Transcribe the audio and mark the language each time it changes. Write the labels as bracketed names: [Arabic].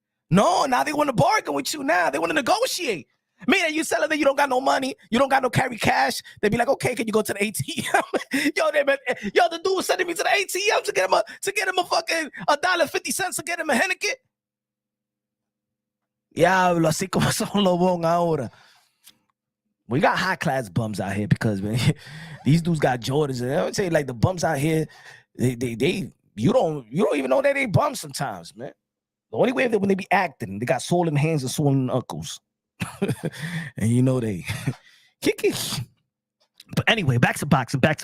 [English] No, now they want to bargain with you now. They want to negotiate. Meaning you selling that you don't got no money, you don't got no carry cash. They be like, okay, can you go to the ATM? The dude was sending me to the ATM to get him a fucking $1.50 to get him a Henneken. [Spanish] Diablo, así como son los bon ahora. [English] We got high class bums out here because man, these dudes got Jordans. And I would say like the bums out here, they you don't even know that they bum sometimes, man. The only way that when they be acting, they got swollen hands and swollen knuckles. And you know they kick it. But anyway, back to boxing.